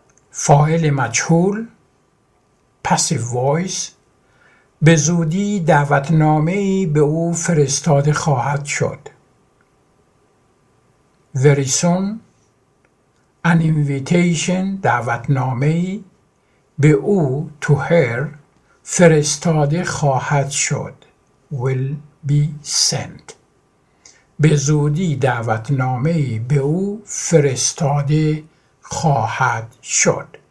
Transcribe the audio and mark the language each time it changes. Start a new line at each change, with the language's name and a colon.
Persian: فاعل مجهول
English: Passive voice
Persian: به زودی دعوتنامه‌ای به او فرستاده خواهد شد.
English: Very soon an invitation
Persian: دعوتنامه‌ای به او
English: to her
Persian: فرستاده خواهد شد
English: will be sent.
Persian: به زودی دعوتنامه‌ای به او فرستاده خواهد شد.